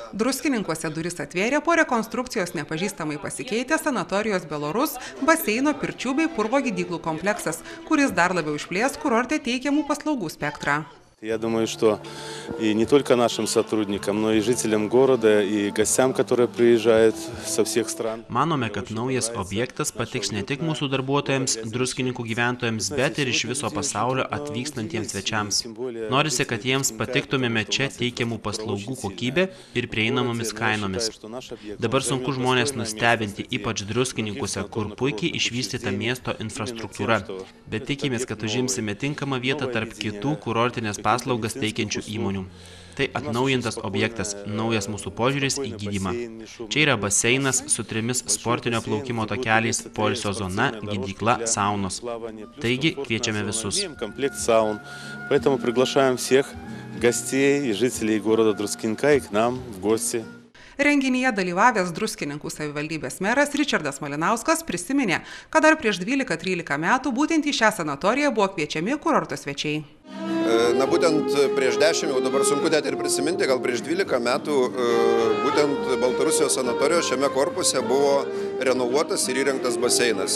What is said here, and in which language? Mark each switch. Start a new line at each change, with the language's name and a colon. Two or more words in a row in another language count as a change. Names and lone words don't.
Lithuanian: Druskininkuose duris atvėrė po rekonstrukcijos nepažįstamai pasikeitė sanatorijos Belorus baseino, pirčių bei purvo gydyklų kompleksas, kuris dar labiau išplės kurorte teikiamų paslaugų spektrą.
Russian: Я думаю, что и не только нашим сотрудникам, но и жителям города, и гостям, которые приезжают со всех стран.
Lithuanian: Manome, kad naujas objektas patiks ne tik mūsų darbuotojams, Druskininkų gyventojams, bet ir iš viso pasaulio atvykstantiems svečiams. Norisi, kad jiems patiktumėme čia teikiamų paslaugų kokybė ir prieinamomis kainomis. Dabar sunku žmonės nustebinti, ypač Druskininkuose, kur puikiai išvystyta miesto infrastruktūra. Bet tikimės, kad užimsime tinkamą vietą tarp kitų kurortinės paslaugas teikiančių įmonių. Tai atnaujintas objektas, naujas mūsų požiūris į gydymą. Čia yra baseinas su 3 sportinio plaukimo takeliais, poilsio zona, gydykla, saunos. Taigi kviečiame visus.
Russian: Поэтому приглашаем всех гостей и жителей города Друскинка и к нам в гости.
Lithuanian: Renginyje dalyvavęs Druskininkų savivaldybės meras Ričardas Malinauskas prisiminė, kad dar prieš 12-13 metų būtent į šią sanatoriją buvo kviečiami kurorto svečiai. Na būtent prieš 10, jau dabar sunku net ir prisiminti, gal prieš 12 metų būtent Baltarusijos sanatorijos šiame korpuse buvo renovuotas ir įrengtas baseinas.